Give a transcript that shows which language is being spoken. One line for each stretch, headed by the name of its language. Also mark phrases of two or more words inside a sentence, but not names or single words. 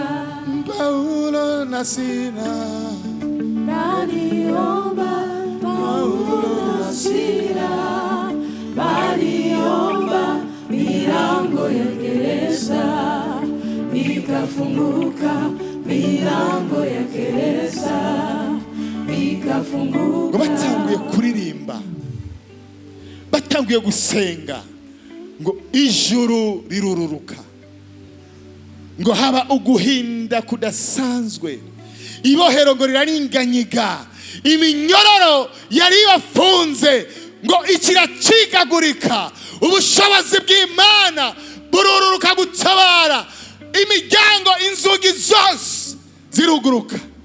Swahili: Paulo na Sila waliomba. Paulo na Sila waliomba, milango ya gereza ikafunguka. Milango ya gereza ikafunguka.
Rundi: ngo batanguye kuririmba, batanguye gusenga, ngo ijuru rirururuka, ngo haba uguhinda kudasanzwe, ibohero ngo riraringanyiga, iminyororo yari bafunze ngo ikiracikagurika, ubushobozi bw'Imana burururuka gutabara, imiryango inzugi zose ziruguruka.